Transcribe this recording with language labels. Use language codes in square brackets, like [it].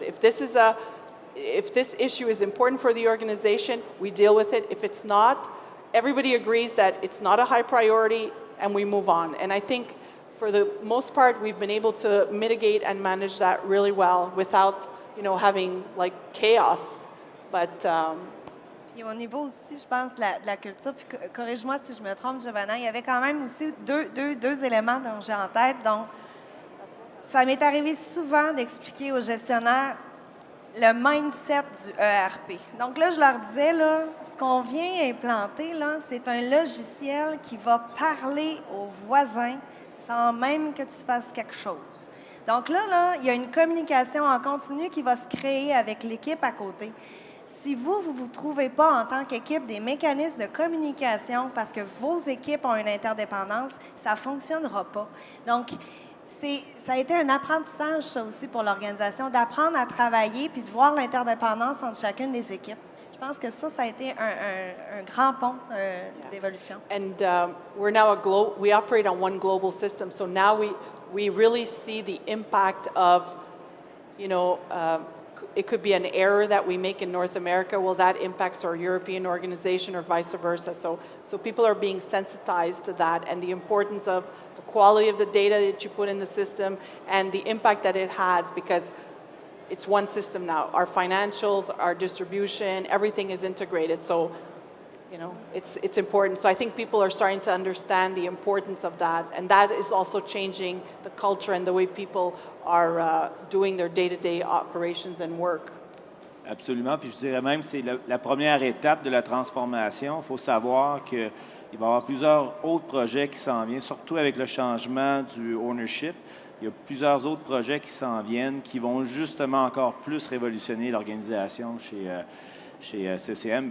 [en] If this issue is important for the organization, we deal with it. If it's not, everybody agrees that it's not a high priority, and we move on. And I think for the most part, we've been able to mitigate and manage that really well without, having like chaos. But [fr] Puis au niveau aussi, je pense, de la culture, puis corrige-moi si je me trompe, Giovanna, il y avait quand même aussi deux éléments dont j'ai en tête. Donc, ça m'est arrivé souvent d'expliquer aux gestionnaires le mindset du ERP. Donc là, je leur disais, là, ce qu'on vient implanter, là, c'est un logiciel qui va parler aux voisins sans même que tu fasses quelque chose. Donc là, il y a une communication en continu qui va se créer avec l'équipe à côté. Si vous ne vous trouvez pas en tant qu'équipe des mécanismes de communication parce que vos équipes ont une interdépendance, ça ne fonctionnera pas. Donc, ça a été un apprentissage, ça aussi, pour l'organisation, d'apprendre à travailler puis de voir l'interdépendance entre chacune des équipes. Je pense que ça a été un grand pont d'évolution. [en] And we're now we operate on one global system, so now we really see the impact of, it could be an error that we make in North America. Well, that impacts our European organization or vice versa. So people are being sensitized to that and the importance of the quality of the data that you put in the system and the impact that it has, because it's one system now. Our financials, our distribution, everything is integrated. So, it's important. So I think people are starting to understand the importance of that. And that is also changing the culture and the way people are doing their day-to-day operations and work. [fr] Absolument. Puis je dirais même que c'est la première étape de la transformation. Il faut savoir qu'il va y avoir plusieurs autres projets qui s'en viennent, surtout avec le changement du ownership. Il y a plusieurs autres projets qui s'en viennent qui vont justement encore plus révolutionner l'organisation chez CCM.